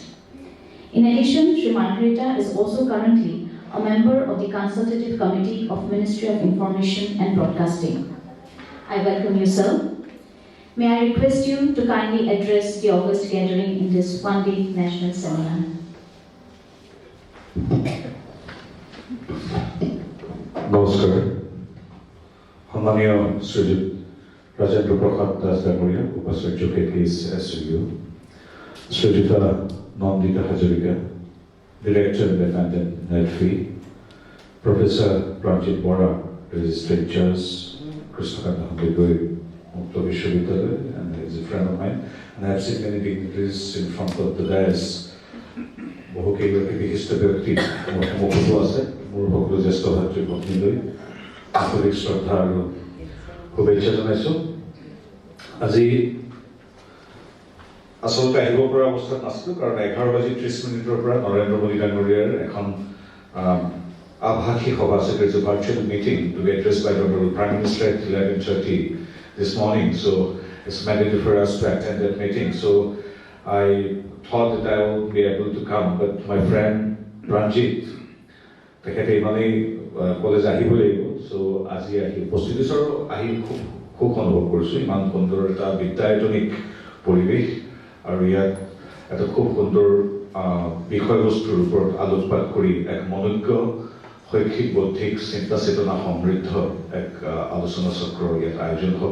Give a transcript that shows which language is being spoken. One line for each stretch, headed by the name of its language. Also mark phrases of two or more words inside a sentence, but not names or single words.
English: In addition, Shri Margareta is also currently a member of the Consultative Committee of Ministry of Information and Broadcasting. I welcome you, sir. May I request you to kindly address the august gathering in this one-day national seminar. Namaskar.
Assamese: সম্মানীয় শ্রীযুত রাজেন্দ্র প্রসাদ দাস ডাঙৰীয়া উপাচাৰ্য KKHSOU, শ্ৰীযুতা নন্দিতা হাজৰিকা,
English: Director Independent Nelfi, Professor Pranjit Bora, Registered Judge, Krishnakanta Handegoi, Mukta Vishwavidyalaya, and he's a friend of mine. And I've seen many dignitaries in front of the dais.
Assamese: বহু কেইগৰাকী বিশিষ্ট ব্যক্তি মোৰ সন্মুখতো আছে, মোৰ সকলো জ্যেষ্ঠ ভাতৃ ভগ্নীলৈ আন্তৰিক শ্ৰদ্ধা আৰু শুভেচ্ছা জনাইছোঁ। আজি আচলতে আহিব পৰা অৱস্থাত নাছিলোঁ, কাৰণ 11:30 পৰা নৰেন্দ্ৰ মোদী ডাঙৰীয়াৰ এখন আভাসী সভা আছিল,
English: a virtual meeting to be addressed by the Prime Minister at 11:30 this morning. So it's mandatory for us to attend that meeting. So I thought that I would be able to come, but my friend Pranjit,
Assamese: তেখেতে ইমানেই কলেজ আহিব লাগিব, চ' আজি আহি উপস্থিত হৈছোঁ আৰু আহি খুব সুখ অনুভৱ কৰিছোঁ। ইমান সুন্দৰ এটা বিদ্যায়তনিক পৰিৱেশ আৰু ইয়াত এটা খুব সুন্দৰ বিষয়বস্তুৰ ওপৰত আলোকপাত কৰি এক মনোজ্ঞ শৈক্ষিক বৌদ্ধিক চিন্তা চেতনা সমৃদ্ধ এক আলোচনা চক্ৰৰ ইয়াত আয়োজন হ'ব।